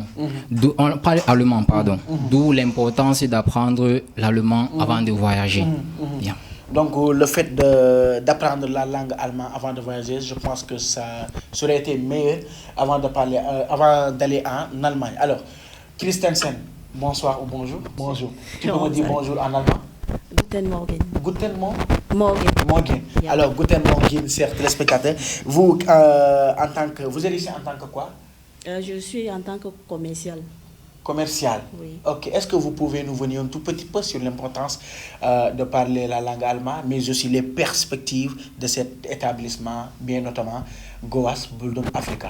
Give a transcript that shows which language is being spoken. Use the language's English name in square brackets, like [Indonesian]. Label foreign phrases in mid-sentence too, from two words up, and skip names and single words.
[French] On parle allemand, pardon. D'où l'importance d'apprendre l'allemand avant de voyager. Bien. Donc le fait d'apprendre la langue allemande avant de voyager, je pense que ça aurait été meilleur avant d'aller en Allemagne. Alors, Christensen, bonsoir ou bonjour. Bonjour. Tu peux me dire bonjour en allemand? [German] Guten Morgen. Guten Morgen. Morgen. Yeah. Alors, Guten Morgen, [French] chers téléspectateurs. Vous, vous êtes ici en tant que quoi? Je suis en tant que commercial. Commercial. Oui. Ok. Est-ce que vous pouvez nous venir un tout petit peu sur l'importance de parler la langue allemande, mais aussi les perspectives de cet établissement, bien notamment Goas Building Africa?